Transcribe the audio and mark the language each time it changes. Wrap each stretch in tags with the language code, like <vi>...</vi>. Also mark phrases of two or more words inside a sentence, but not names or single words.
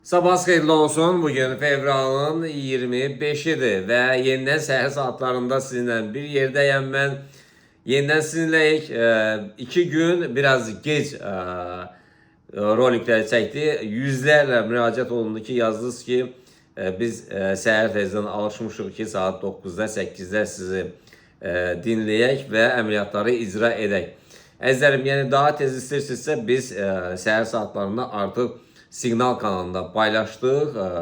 <az>Sabahınız xeyirli olsun.</az> <tr>Bugün fevralın 25'idir ve yeniden</tr> <az>səhər saatlarında</az> <tr>sizinle</tr> <az>bir yerdəyəm</az> <tr>ben. Yeniden sizinleyik. 2 gün biraz geç rolikleri çekti.</tr> <az>Yüzlerle müracaat olundu ki yazdınız ki biz səhər tezdən alışmışıq ki saat 9'da 8'de sizi dinleyək və əməliyyatları icra edək. Əzizlərim, yəni daha tez istəyirsinizsə biz səhər saatlarında artıq Signal kanalında paylaştık.</az>